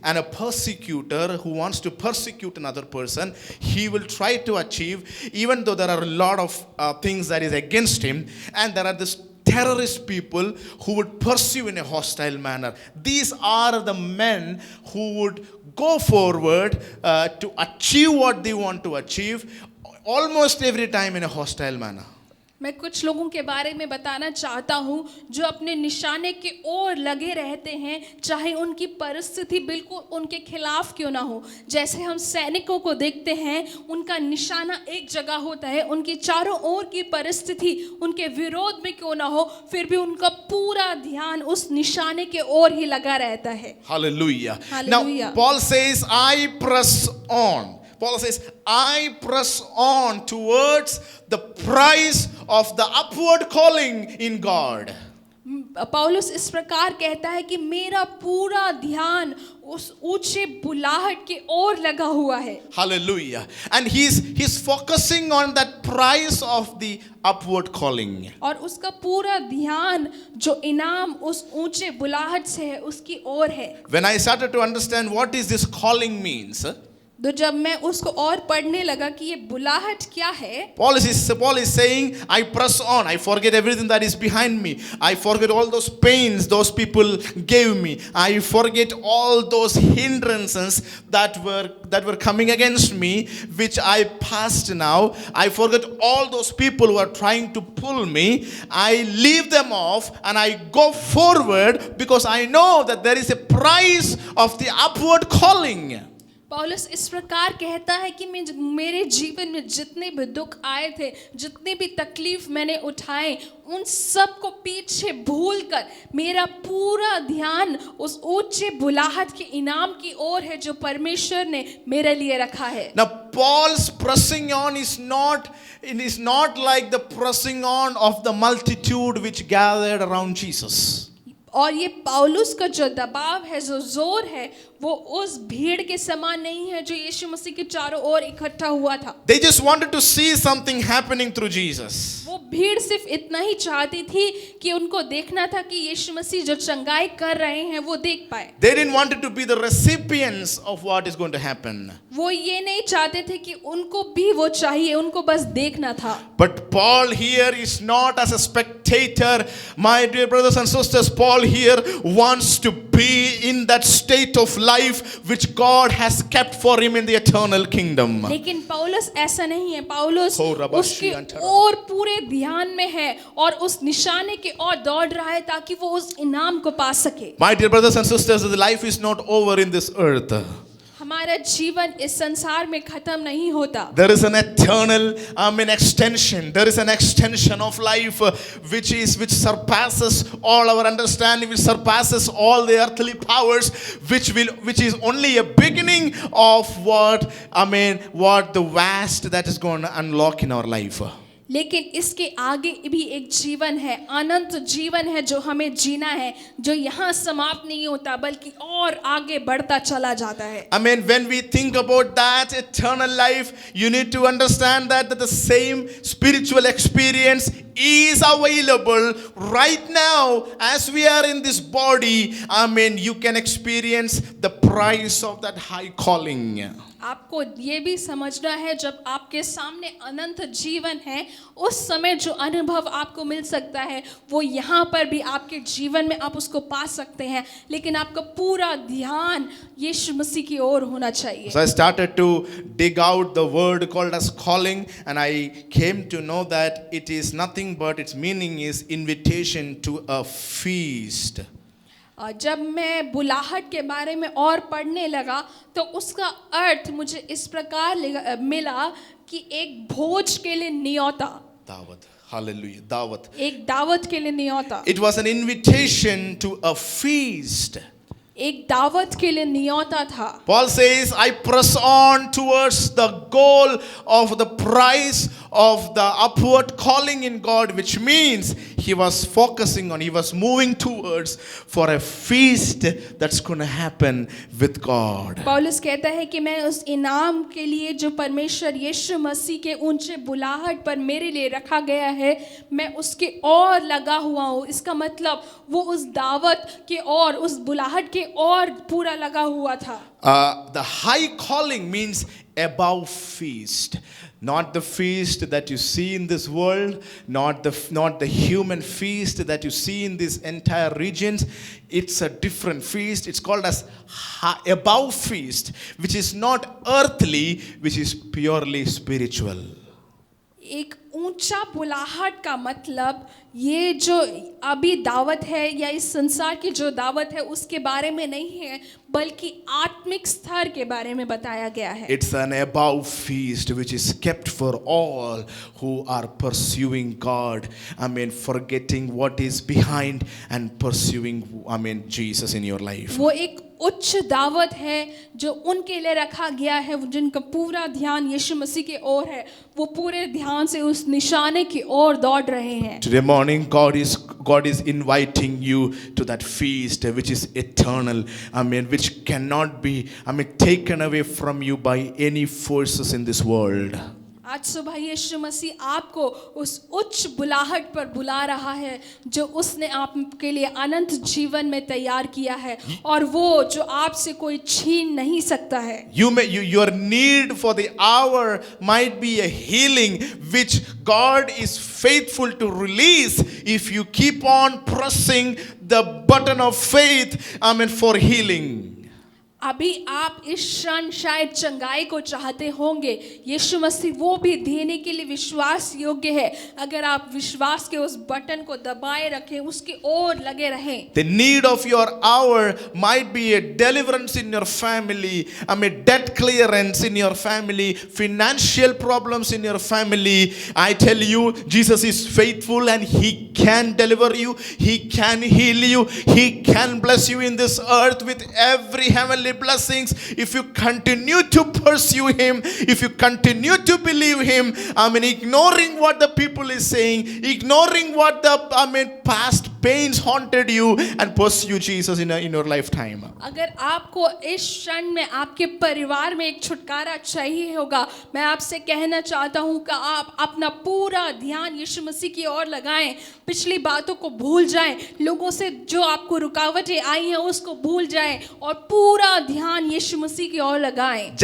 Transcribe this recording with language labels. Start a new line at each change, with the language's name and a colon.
English: And a persecutor who wants to persecute another person, he will try to achieve, even though there are a lot of things that is against him. And there are this terrorist people who would pursue in a hostile manner. These are the men who would go forward to achieve what they want to achieve, almost every time in a hostile manner.
Hindi: मैं कुछ लोगों के बारे में बताना चाहता हूँ जो अपने निशाने के ओर लगे रहते हैं, चाहे उनकी परिस्थिति बिल्कुल उनके खिलाफ क्यों ना हो. जैसे हम सैनिकों को देखते हैं, उनका निशाना एक जगह होता है, उनकी चारों ओर की परिस्थिति उनके विरोध में क्यों ना हो, फिर भी उनका पूरा ध्यान उस निशाने के ओर ही लगा रहता है.
English: Hallelujah. Hallelujah. Now Paul says, I press on. Paul says, I press on towards the prize of the upward calling in God.
Hindi: पौलुस इस प्रकार कहता है कि मेरा पूरा ध्यान उस ऊंचे बुलाहट की ओर लगा हुआ है.
English: Hallelujah. And he's focusing on that prize of the upward calling.
Hindi: और उसका पूरा ध्यान जो इनाम उस ऊंचे बुलाहट से है उसकी ओर है.
English: When I started to understand what is this calling means,
Hindi: तो जब मैं उसको और पढ़ने लगा कि ये बुलाहट क्या है,
English: Paul is saying, I press on. I forget everything that is behind me. I forget all those pains those people gave me. I forget all those hindrances that were coming against me, which I passed now. I forget all those people who are trying to pull me. I leave them off and I go forward because I know that there is a prize of the upward calling.
Hindi: पौलुस इस प्रकार कहता है कि मेरे जीवन में जितने भी दुख आए थे, जितनी भी तकलीफ मैंने उठाए, उन सब को पीछे भूलकर मेरा पूरा ध्यान उस ऊंचे बुलाहट के इनाम की ओर है जो परमेश्वर ने मेरे लिए रखा है.
English: Now Paul's pressing on is not like the pressing on of the multitude which gathered around Jesus.
Hindi: और ये पौलुस का जो दबाव है, जो जोर है, वो उस भीड़ के समान नहीं है जो यीशु मसीह के चारों ओर इकट्ठा हुआ था.
English: They just wanted to see something happening through Jesus.
Hindi: वो भीड़ सिर्फ इतना ही चाहती थी कि उनको देखना था कि यीशु मसीह जो चंगाई कर रहे हैं वो देख पाए.
English: They didn't want to be the recipients of what is going to happen.
Hindi: वो ये नहीं चाहते थे कि उनको भी वो चाहिए, उनको बस देखना था.
English: But Paul here is not as a spectator. My dear brothers and sisters, Paul here wants to be in that state of life which God has kept for him in the eternal kingdom.
Hindi: लेकिन पौलुस ऐसा नहीं है. पौलुस हो रबाशी उसके अंतरा। और पूरे ध्यान में है और उस निशाने के ओर दौड़ रहा है ताकि वो उस इनाम को पा सके.
English: My dear brothers and sisters, the life is not over in this earth.
Hindi: हमारा जीवन इस संसार में खत्म नहीं होता.
English: There is an eternal extension. There is an extension of life which surpasses all our understanding, which surpasses all the earthly powers, which is only a beginning of what the vast that is going to unlock in our life.
Hindi: लेकिन इसके आगे भी एक जीवन है, अनंत जीवन है जो हमें जीना है, जो यहाँ समाप्त नहीं होता बल्कि और आगे बढ़ता चला जाता है.
English: When we think about that eternal life, you need to understand that the same spiritual experience is available right now as we are in this body. You can experience the price of that high calling.
Hindi: आपको ये भी समझना है, जब आपके सामने अनंत जीवन है, उस समय जो अनुभव आपको मिल सकता है वो यहाँ पर भी आपके जीवन में आप उसको पा सकते हैं, लेकिन आपका पूरा ध्यान यीशु मसीह की ओर होना चाहिए.
English: So I started to dig out the word called as calling, and I came to know that it is nothing but its meaning is invitation to a feast.
Hindi: जब मैं बुलाहट के बारे में और पढ़ने लगा तो उसका अर्थ मुझे इस प्रकार मिला कि एक भोज के लिए न्योता.
English: Dawat. Hallelujah. Dawat.
Hindi: एक दावत के लिए न्योता.
English: It was an invitation to a feast.
Hindi: एक दावत के लिए न्योता था.
English: Paul says, I press on towards the goal of the prize of the upward calling in God, which means he was focusing on, he was moving towards for a feast that's going to happen with God.
Hindi: पौलुस कहता है कि मैं उस इनाम के लिए जो परमेश्वर यीशु मसीह के ऊंचे बुलाहट पर मेरे लिए रखा गया है, मैं उसके और लगा हुआ हूँ. इसका मतलब वो उस दावत के और उस बुलाहट के और पूरा लगा हुआ था.
English: The high calling means above feast. Not the feast that you see in this world, not the human feast that you see in these entire regions. It's a different feast. It's called as above feast, which is not earthly, which is purely spiritual.
Hindi: एक ऊंचा बुलाहट का मतलब ये जो अभी दावत है या इस संसार की जो दावत है उसके बारे में नहीं है, बल्कि आत्मिक स्तर के बारे में बताया गया है.
English: It's an above feast which is kept for all who are pursuing God. Forgetting what is behind and pursuing, Jesus in your life.
Hindi: वो एक उच्च दावत है जो उनके लिए रखा गया है, जिनका पूरा ध्यान यीशु मसीह की ओर है. वो पूरे ध्यान से उस निशाने की ओर दौड़ रहे हैं.
English: Today morning, God is inviting you to that feast which is eternal. Which cannot be, taken away from you by any forces in this world.
Hindi: आज सुबह यीशु मसीह आपको उस उच्च बुलाहट पर बुला रहा है जो उसने आपके लिए अनंत जीवन में तैयार किया है, और वो जो आपसे कोई छीन नहीं सकता है.
English: Your need for the hour might be a healing which God is faithful to release if you keep on pressing the button of faith for healing.
Hindi: अभी आप इस क्षण शायद चंगाई को चाहते होंगे, यीशु मसीह वो भी देने के लिए विश्वास योग्य है अगर आप विश्वास के उस बटन को दबाए रखें, उसकी ओर लगे रहें.
English: The need of your hour might be a deliverance in your family, debt clearance in your family, financial problems in your family. I tell you, Jesus is faithful and he can deliver you, he can heal you, he can bless you in this earth with every heavenly blessings if you continue to pursue him, if you continue to believe him. Ignoring what the people is saying, ignoring what the past pains haunted you, and pursue Jesus in your lifetime.
Hindi: अगर आपको इस क्षण में आपके परिवार में एक छुटकारा चाहिए होगा, मैं आपसे कहना चाहता हूँ कि आप अपना पूरा ध्यान यीशु मसीह की ओर लगाएं, पिछली बातों को भूल जाएं, लोगों से जो आपको रुकावटें आई हैं उसको भूल जाएं और पूरा ध्यान यीशु मसीह की ओर लगाएं.